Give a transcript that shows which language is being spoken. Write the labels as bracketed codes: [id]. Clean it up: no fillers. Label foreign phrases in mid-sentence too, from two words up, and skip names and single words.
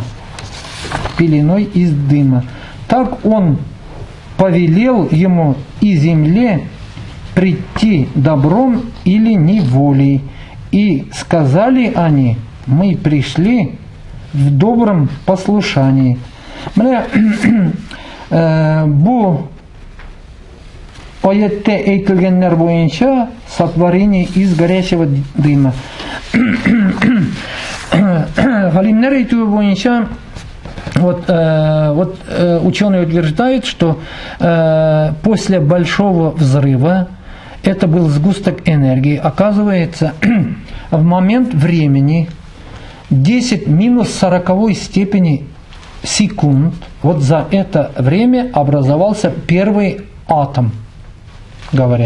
[ru] Пеленой из дыма. Так он повелел ему и земле прийти добром или неволей. И сказали они: мы пришли в добром послушании. [tt] Бу аятта әйтелгәннәр буенча [ru] сотворение из горячего дыма. [tt] Галимнәр әйтүе буенча [ru] Вот ученые утверждают, что после большого взрыва это был сгусток энергии. Оказывается, в момент времени 10 минус 40 степени секунд, вот за это время образовался первый атом, говорят.